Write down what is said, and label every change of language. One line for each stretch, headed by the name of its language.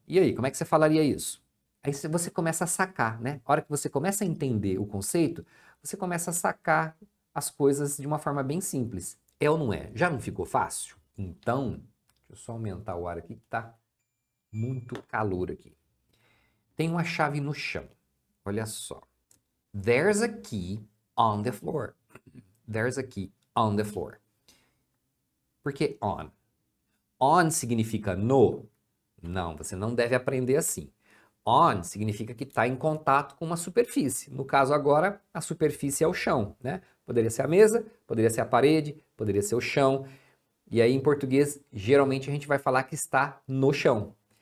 Portuguese: E aí, como é que você falaria isso? Aí você começa a sacar, né? A hora que você começa a entender o conceito, você começa a sacar as coisas de uma forma bem simples. É ou não é? Já não ficou fácil? Então, deixa eu só aumentar o ar aqui que tá muito calor aqui. Tem uma chave no chão. Olha só.
English: There's a key on the floor. There's a key on the floor.
Portuguese: Por que on? On significa no? Não, você não deve aprender assim. On significa que está em contato com uma superfície. No caso agora, a superfície é o chão, né? Poderia ser a mesa, poderia ser a parede, poderia ser o chão. E aí em português, geralmente a gente vai falar que está no chão.